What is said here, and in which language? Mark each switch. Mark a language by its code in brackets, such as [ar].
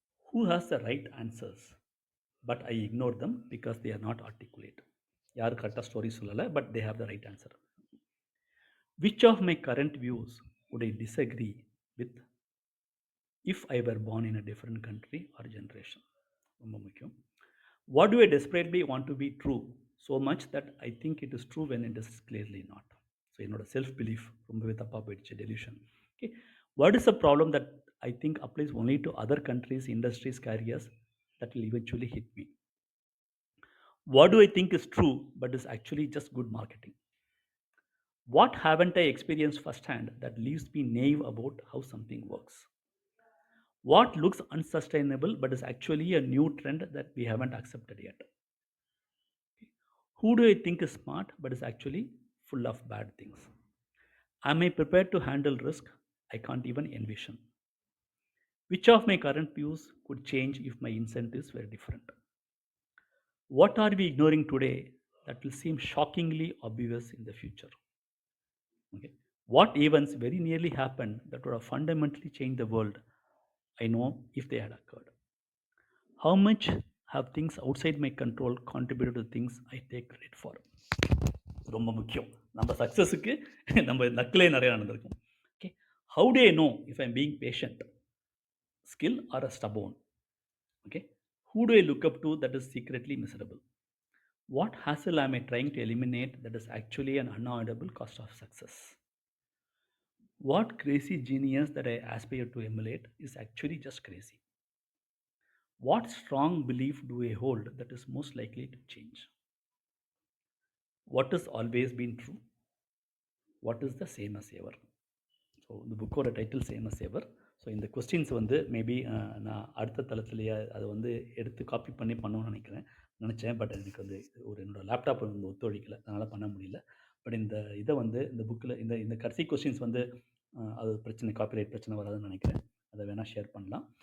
[en] Who has the right answers but I ignore them because they are not articulate. [ta] யார் கரெக்டாக story சொல்லலை, but [en] they have the right answer. Which of my current views would I disagree with if I were born in a different country or generation? [ta] ரொம்ப முக்கியம். [en] What do I desperately want to be true so much that I think it is true when it is clearly not? [ta] So என்னோட self belief ரொம்பவே தப்பாக போயிடுச்சு, delusion. [en] Okay, what is a problem that I think applies only to other countries, industries, careers that will eventually hit me? What do I think is true but is actually just good marketing? What haven't I experienced firsthand that leaves me naive about how something works? What looks unsustainable but is actually a new trend that we haven't accepted yet? Who do I think is smart but is actually full of bad things? Am I prepared to handle risk I can't even envision? Which of my current views could change if my incentives were different? What are we ignoring today that will seem shockingly obvious in the future? Okay. What events very nearly happened that would have fundamentally changed the world, I know, if they had occurred? How much have things outside my control contributed to things I take credit for? [ta] ரொம்ப முக்கியம். நம்ம சக்ஸஸுக்கு நம்ம நக்கிலே நிறைய நடந்திருக்கும். [en] Okay, how do I know if I am being patient, skill or a stubborn? Okay, who do I look up to that is secretly miserable? What hassle am I trying to eliminate that is actually an unavoidable cost of success? What crazy genius that I aspire to emulate is actually just crazy? What strong belief do I hold that is most likely to change? What has always been true? What is the same as ever? [ta] So இந்த புக்கோட title same as எவர். So இந்த questions வந்து maybe நான் அடுத்த தளத்துலேயே அதை வந்து எடுத்து copy பண்ணி பண்ணணும்னு நினச்சேன். பட் எனக்கு வந்து ஒரு என்னோடய லேப்டாப் வந்து ஒத்துழைக்கலை, அதனால் பண்ண முடியல. பட் இந்த இதை வந்து இந்த புக்கில் இந்த கடைசி கொஸ்டின்ஸ் வந்து அது பிரச்சனை, காப்பிரைட் பிரச்சனை வராதுன்னு நினைக்கிறேன். அதை வேணால் ஷேர் பண்ணலாம்.